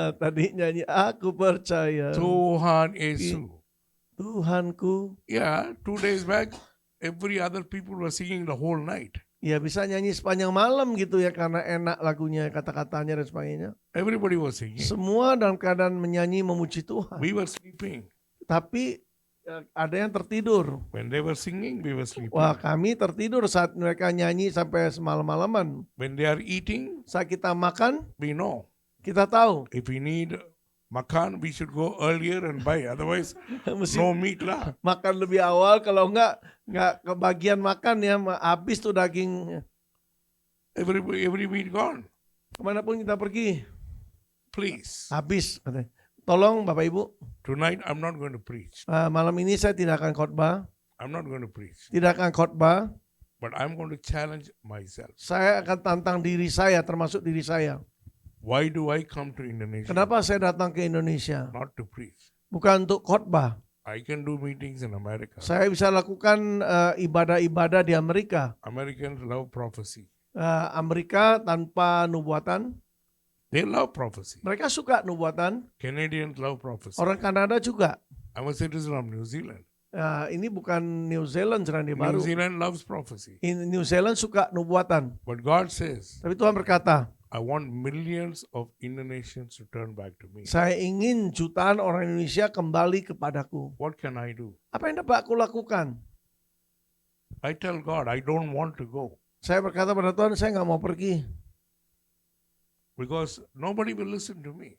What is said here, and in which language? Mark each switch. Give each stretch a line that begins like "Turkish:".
Indonesian: Tadi nyanyi, aku percaya Tuhan Yesus. Tuhanku.
English: Yeah, 2 days back, every other people were singing the whole night.
Indonesian: Ya bisa nyanyi sepanjang malam gitu ya karena enak lagunya, kata-katanya dan sebagainya.
English: Everybody was singing.
Indonesian: Semua dalam keadaan menyanyi memuji Tuhan.
English: We were sleeping.
Indonesian: Tapi ada yang tertidur.
English: When they were singing, we were sleeping.
Indonesian: Wah, kami tertidur saat mereka nyanyi sampai semalam-malaman.
English: When they are eating,
Indonesian: Saat kita makan,
English: we know.
Indonesian: Kita tahu
English: If we need makan, we should go earlier and buy. Otherwise,
Indonesian: mesti
English: no meat lah.
Indonesian: makan lebih awal, kalau enggak kebagian makan ya, habis tuh daging.
English: Every meat gone.
Indonesian: Kemanapun kita pergi,
English: Please.
Indonesian: habis. Katanya. Tolong Bapak Ibu,
English: Tonight I'm not going to preach.
Indonesian: malam ini saya tidak akan khotbah,
English: I'm not going to preach.
Indonesian: tidak akan khotbah.
English: But I'm going to challenge myself.
Indonesian: Saya akan tantang diri saya, termasuk diri saya.
English: Why do I come to Indonesia?
Indonesian: Kenapa saya datang ke Indonesia?
English: Not to preach.
Indonesian: Bukan untuk khotbah.
English: I can do meetings in America.
Indonesian: Saya bisa lakukan ibadah-ibadah di Amerika.
English: Americans love prophecy.
Indonesian: Amerika tanpa nubuatan.
English: They love prophecy.
Indonesian: Mereka suka nubuatan.
English: Canadians love prophecy.
Indonesian: Orang Kanada juga.
English: I'm a citizen of New Zealand.
Indonesian: Ini bukan New Zealand, Selandia
English: New
Indonesian: Baru.
English: Zealand loves prophecy.
Indonesian: New Zealand suka nubuatan.
English: But God says,
Indonesian: Tapi Tuhan berkata,
English: I want millions of Indonesians to turn back to me.
Indonesian: saya ingin jutaan orang Indonesia kembali kepadaku.
English: What can I do?
Indonesian: Apa yang dapat aku lakukan?
English: I tell God, I don't want to go
Indonesian: Saya berkata pada Tuhan, saya nggak mau pergi.
English: because nobody will listen to me.